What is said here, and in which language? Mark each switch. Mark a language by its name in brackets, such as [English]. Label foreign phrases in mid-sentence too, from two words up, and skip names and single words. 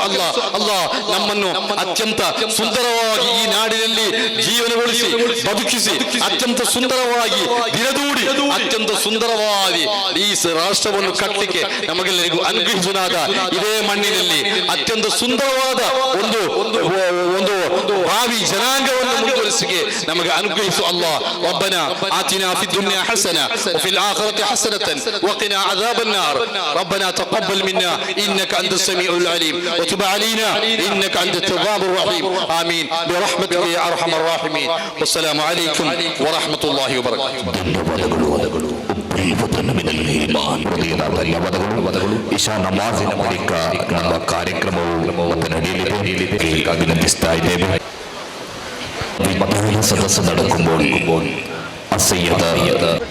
[Kannada] ಅಲ್ಲ, ನಮ್ಮನ್ನು ಅತ್ಯಂತ ಸುಂದರವಾಗಿ ಈ ನಾಡಿನಲ್ಲಿ ಜೀವನಗೊಳಿಸಿ ಬದುಕಿಸಿ ಅತ್ಯಂತ ಸುಂದರವಾಗಿ ದಿನದೂಡಿ ಅತ್ಯಂತ ಸುಂದರವಾಗಿ ಅಲ್ಲಾಹಿ ಈ ರಾಷ್ಟ್ರವನ್ನು ಕಟ್ಟಲಿಕ್ಕೆ ನಮಗೆಲ್ಲರಿಗೂ ಅನುಗ್ರಹಿಸುನಾದ ಇದೇ ಮಣ್ಣಿನಲ್ಲಿ ಅತ್ಯಂತ ಸುಂದರವಾದ ಒಂದು ಒಂದು ಭಾವಿ ಜನಾಂಗವನ್ನು ಮುಂದುವರಿಸಿಗೆ ನಮಗೆ ಅನುಗ್ರಹಿಸು ಅಲ್ಲಾಹ್. [Arabic] ربنا آتنا في الدنيا حسنة وفي الآخرة حسنة وقنا عذاب النار. ربنا تقبل منا إنك أنت السميع العليم وتب علينا إنك أنت التواب الرحيم. آمين برحمتك يا أرحم الراحمين. والسلام عليكم ورحمة الله وبركاته. [Kannada] ಧನ್ಯವಾದಗಳು. ಧನ್ಯವಾದಗಳು. ಇಶಾ ನಮಾಜಿನ ಬಳಿಕ ನಮ್ಮ ಕಾರ್ಯಕ್ರಮವು ನಡೆಯಲಿದೆ. ಅಭಿನಂದಿಸ್ತಾ ಇದ್ದೇವೆ. ಮೊದಲ ಸದಸ್ಯ [Malayalam] നടക്കുമ്പോൾ അസയ്യദ